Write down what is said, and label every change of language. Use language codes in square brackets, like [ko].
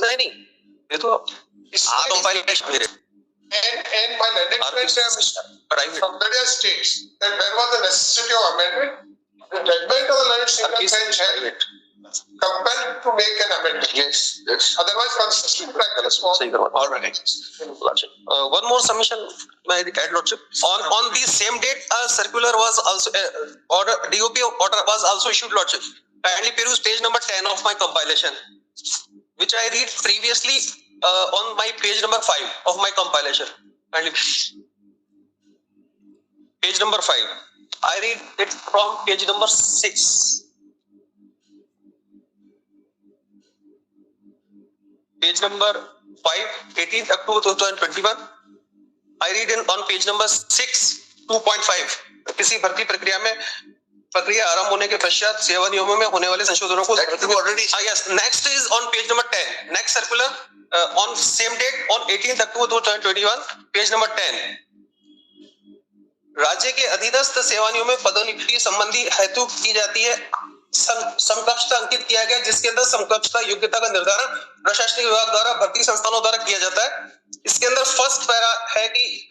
[hi] नहीं ये तो compilation है. [en] And my next Private. Somebody states that there was the necessity of amendment. The judgment of the learned single bench held compelled to make an amendment. Yes. Otherwise, consistent practice was All right. Lordship. One more submission, my add, Lordship. On the same date, a circular was also order DOP order was also issued, Lordship. Kindly peruse page number 10 of my compilation, which I read previously on my page number 5 of my compilation. Kindly. Page number 5. I read it from page number 6. Page number 5, 18th October 2021. I read on page number 6, 2.5. [hi] किसी भर्ती प्रक्रिया में प्रक्रिया आरंभ होने के पश्चात सेवा नियमों में होने वाले संशोधनों को yes. [en] Next is on page number 10. Next circular on same date on 18th October 2021. Page number 10. [hi] राज्य के अधीनस्थ सेवा नियमों में पदोन्नति संबंधी हेतु की जाती है समकक्षता अंकित किया गया, जिसके अंदर समकक्षता योग्यता का निर्धारण प्रशासनिक विभाग द्वारा भर्ती संस्थानों द्वारा किया जाता है। इसके अंदर फर्स्ट पैरा है कि